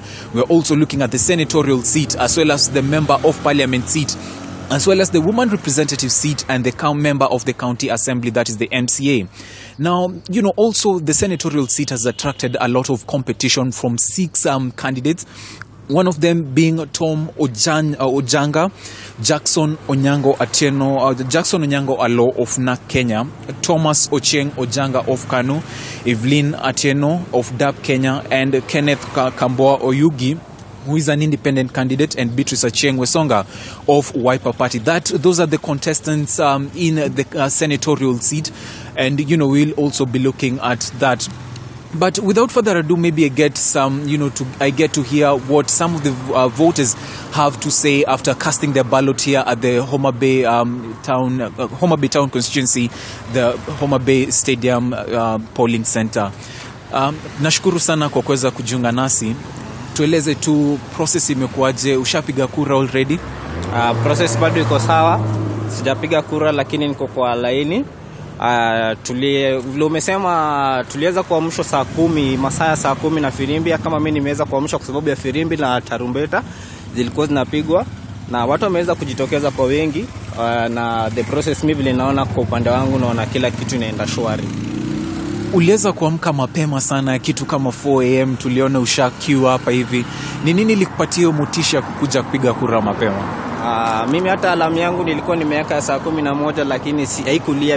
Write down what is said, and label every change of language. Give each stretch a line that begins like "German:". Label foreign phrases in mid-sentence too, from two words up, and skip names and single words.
English: We're also looking at the senatorial seat, as well as the member of parliament seat, as well as the woman representative seat and the member of the county assembly, that is the MCA. Now, also the senatorial seat has attracted a lot of competition from 6 candidates. One of them being Tom Ojanga, Jackson Onyango Alo of NAK Kenya, Thomas Ochieng Ojanga of Kanu, Evelyn Atieno of DAP Kenya, and Kenneth Kamboa Oyugi, who is an independent candidate, and Beatrice Achieng Wesonga of Wiper Party. Those are the contestants in the senatorial seat, and we'll also be looking at that. But without further ado, maybe I get to hear what some of the voters have to say after casting their ballot here at the Homa Bay Town constituency, the Homa Bay Stadium polling center.
Swahili: Nashukuru sana kwa kuweza kujiunga nasi. Tueleze tu process imekuaje, ushapiga kura already? Process bado iko sawa. Sijapiga kura lakini niko kwa laini. Vile umesema tuliweza kuamshwa saa 10, masaa saa 10 na firimbi. Kama mimi nimeweza kuamshwa kwa sababu ya firimbi na tarumbeta zilikuwa zinapigwa na watu wameweza kujitokeza kwa wengi, na
English: the process
Swahili: mimi vile naona kwa upande wangu naona kila kitu inaenda shwari. Uliweza kuamka mapema sana, kitu kama 4 am tuliona usha queue hapa hivi. Ni nini ilikupatia motisha kukuja kupiga kura mapema? Mimi hata alarm yangu nilikuwa nimeweka saa 11 lakini haikulia.